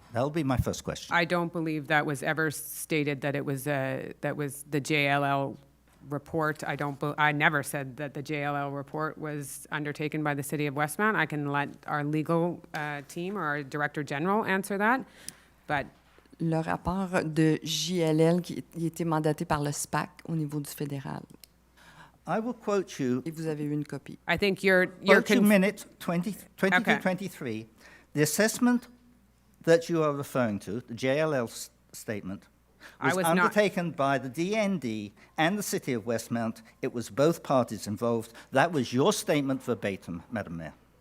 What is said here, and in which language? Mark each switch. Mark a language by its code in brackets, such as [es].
[en] That'll be my first question. I don't believe that was ever stated that it was that was the JLL report. I never said that the JLL report was undertaken by the City of Westmount. I can let our legal team or our Director General answer that, but [fr] Le rapport de JLL qui était mandaté par le SPAC au niveau du fédéral. [en] I will quote you. [fr] Et vous avez eu une copie. [en] I think you're Quote you minute 23. The assessment that you are referring to, the JLL statement, was undertaken by the DND and the City of Westmount. It was both parties involved. That was your statement verbatim, Madam Mayor.